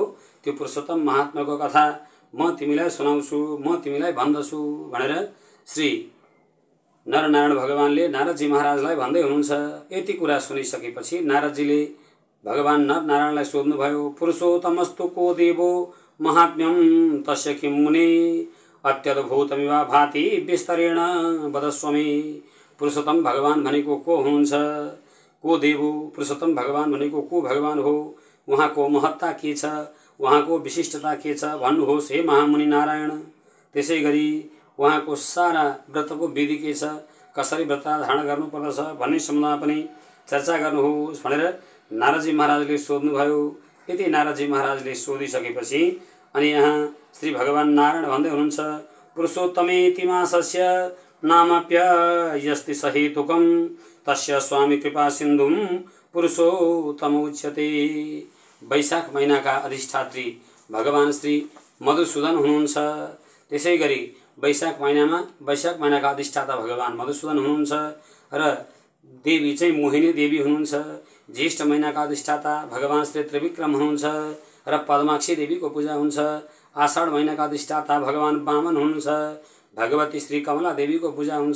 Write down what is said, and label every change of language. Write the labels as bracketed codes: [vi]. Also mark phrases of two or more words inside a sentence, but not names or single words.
[ne] त्यो पुरुषोत्तम महात्माको कथा म तिमीलाई सुनाउँछु, म तिमीलाई भन्दछु भनेर श्री नरनारायण भगवानले नारदजी महाराजलाई भन्दै हुनुहुन्छ। यति कुरा सुनिसकेपछि नारदजीले भगवान नरनारायणलाई सोध्नुभयो, [sa] पुरुषोत्तमस्तु को देवो महात्म्यम तस्य किं मुने अत्यद्भुतमिव भाति विस्तरेण वदस्वमे। [ne] पुरुषोत्तम भगवान भनेको को हुनुहुन्छ, [sa] को देवो, [ne] पुरुषोत्तम भगवान भनेको को भगवान हो, उहाँको महत्ता के छ, उहाँको विशिष्टता के छ भन्नुहोस् हे महामुनि नारायण। त्यसै गरी उहाँको सारा व्रतको विधि के छ, कसरी व्रत धारण गर्नुपर्दछ भन्ने सम्बन्धमा पनि चर्चा गर्नुहोस् भनेर नारदजी महाराजले सोध्नुभयो। यति नारदजी महाराजले सोधिसकेपछि अनि यहाँ श्री भगवान नारायण भन्दै हुनुहुन्छ, [sa] पुरुषोत्तमेति मासस्य नामप्यस्ति सहेतुकं तस्य स्वामी कृपा सिन्धुं पुरुषोत्तम उच्यते। [ne] वैशाख महिनाका अधिष्ठात्री भगवान श्री मधुसूदन हुनुहुन्छ। त्यसै गरी वैशाख महिनाका अधिष्ठाता भगवान मधुसूदन हुनुहुन्छ र देवी चाहिँ मोहिनी देवी हुनुहुन्छ। ज्येष्ठ महिनाका अधिष्ठाता भगवान श्री त्रिविक्रम हुनुहुन्छ र पद्माक्षी देवीको पूजा हुन्छ। आषाढ महिनाका अधिष्ठाता भगवान वामन हुनुहुन्छ, भगवती श्री कमला देवीको पूजा हुन्छ।